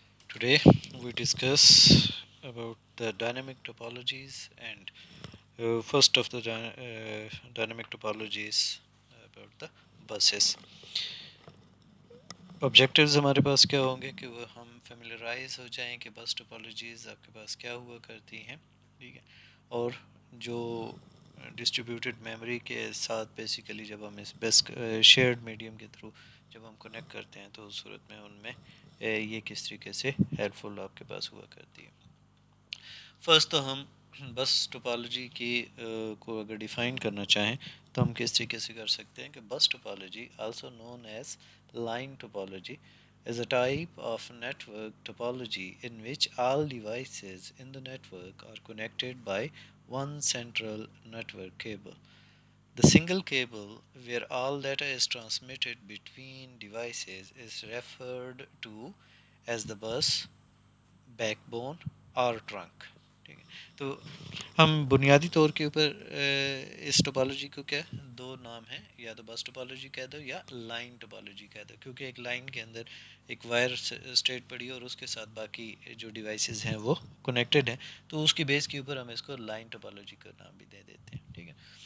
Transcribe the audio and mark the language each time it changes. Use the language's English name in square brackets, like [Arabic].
[English] Today we discuss about the dynamic topologies and first of the dynamic topologies about the buses. [Hindi] Objectives हमारे पास क्या होंगे कि वो हम फेमिलराइज हो जाएं कि बस टोपोलॉजीज़ आपके पास क्या हुआ करती हैं, ठीक है। और जो डिस्ट्रीब्यूटेड मेमोरी के साथ बेसिकली जब हम इस बेस्ट शेयर्ड मीडियम के थ्रू जब हम कनेक्ट करते हैं तो उस सूरत में उनमें ये किस तरीके से हेल्पफुल आपके पास हुआ करती है। फर्स्ट तो हम बस टोपोलॉजी की को अगर डिफ़ाइन करना चाहें तो हम किस तरीके से कर सकते हैं कि बस topology [English] Also known as line topology is a type of network topology in which all devices in the network are connected by one central network cable. The single cable where all data is transmitted between devices is referred to as the bus, backbone और trunk, [Hindi] ठीक है। तो हम बुनियादी तौर के ऊपर इस टोपोलॉजी को क्या दो नाम है, या तो बस टोपोलॉजी कह दो या लाइन टोपोलॉजी कह दो, क्योंकि एक लाइन के अंदर एक वायर स्ट्रेट पड़ी है और उसके साथ बाकी जो डिवाइसेस हैं वो कनेक्टेड हैं, तो उसकी बेस के ऊपर हम इसको लाइन टोपोलॉजी का नाम भी दे देते हैं, ठीक है।